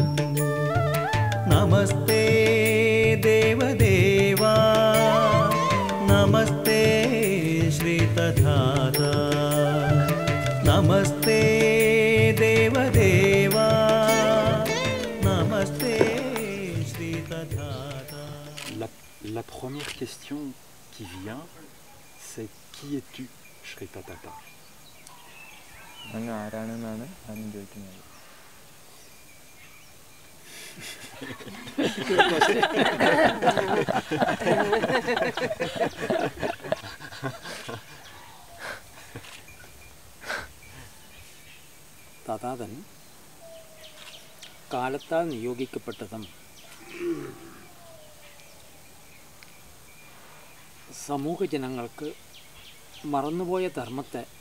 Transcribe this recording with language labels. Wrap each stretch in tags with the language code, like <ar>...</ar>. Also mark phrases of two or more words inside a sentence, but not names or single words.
<ml>നമസ്തേ ദേവദേവാ, നമസ്തേ ശ്രീ തഥാതാ, നമസ്തേ ദേവദേവാ, നമസ്തേ ശ്രീ തഥാതാ.</ml> <fr>La première question qui vient, c'est qui es-tu, Shri Tathata?</fr> <ml>അങ്ങ് ആരാണെന്നാണ് ആദ്യം ചോദിക്കുന്നത്. തഥാതൻ കാലത്താൽ നിയോഗിക്കപ്പെട്ടതും സമൂഹ ജനങ്ങൾക്ക് മറന്നുപോയ ധർമ്മത്തെ</ml>